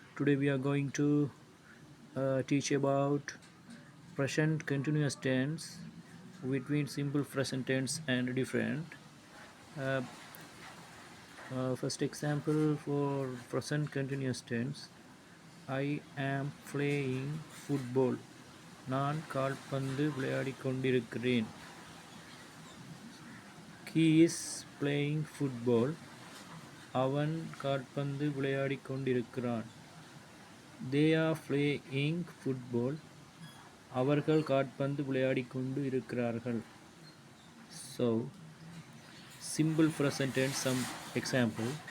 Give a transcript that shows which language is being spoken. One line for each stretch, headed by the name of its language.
English: Today we are going to teach about present continuous tense between simple present tense and different. Uh, First example for present continuous tense. I am playing football.
Tamil: நான் கால்பந்து விளையாடிக் கொண்டிருக்கிறேன்.
English: He is playing football.
Tamil: அவன் கால்பந்து விளையாடிக் கொண்டிருக்கிறான்.
English: They are playing football.
Tamil: அவர்கள் கால்பந்து விளையாடிக் கொண்டு இருக்கிறார்கள்.
English: So, simple present tense some example.